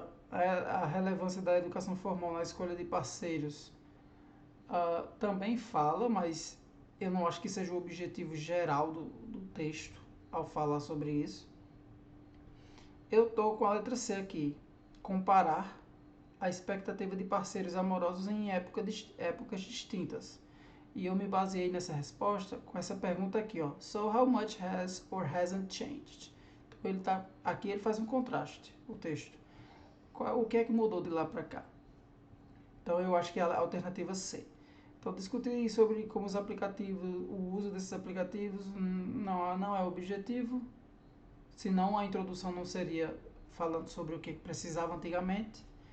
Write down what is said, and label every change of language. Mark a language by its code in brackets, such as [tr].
[pt] A relevância da educação formal na escolha de parceiros também fala, mas eu não acho que seja o objetivo geral do texto ao falar sobre isso. Eu estou com a letra C aqui, comparar a expectativa de parceiros amorosos em épocas distintas. E eu me baseei nessa resposta com essa pergunta aqui, [en] So how much has or hasn't changed? [pt] Então aqui ele faz um contraste, o texto. O que é que mudou de lá para cá? Então eu acho que é a alternativa C. Então discutir sobre como os aplicativos, o uso desses aplicativos não é o objetivo. senão a introdução não seria falando sobre o que precisava antigamente.